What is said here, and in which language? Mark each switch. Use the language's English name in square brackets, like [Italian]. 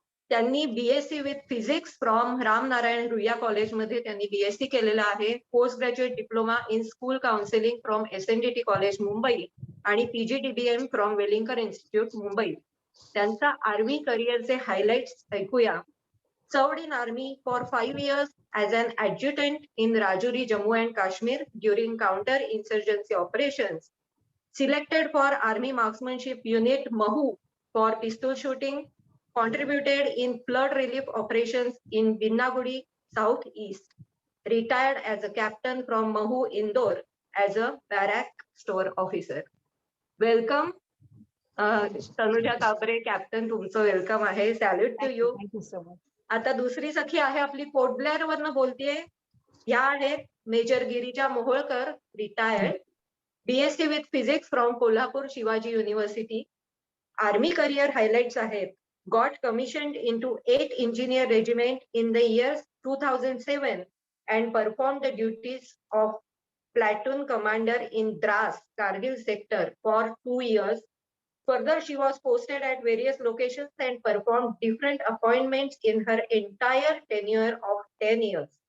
[Marathi] त्यांनी BSc with physics from Ramnarayan Ruia कॉलेजमध्ये त्यांनी बीएससी केलेलं आहे. [English] Post graduate diploma in school counselling from SNDT college Mumbai आणि PGDBM from Welingkar institute Mumbai. [Marathi] त्यांचा आर्मी करिअरचे हायलाइट्स ऐकूया. [English] Served in army for 5 years as an adjutant in Rajouri, Jammu and Kashmir during counter-insurgency operations. Selected for Army Marksmanship Unit Mahu for pistol shooting. Contributed in flood relief operations in Binnagudi, Southeast. Retired as a captain from Mahu, Indore as a barrack store officer. Welcome. [Marathi] Tanuja काबरे captain, तुमचं welcome आहे. [English] Salute to you. Thank you so much. [Marathi] आता दुसरी सखी आहे आपली port Blair वरनं बोलतेय. ह्या आहेत major Girija Moholkar, retired. [English] BSc with physics from Kolhapur Shivaji university. Army career highlights आहेत. Got commissioned into 8 engineer regiment in the years 2007 and performed the duties of platoon commander in Dras, Kargil sector for 2 years. Further, she was posted at various locations and performed different appointments in her entire tenure of 10 years.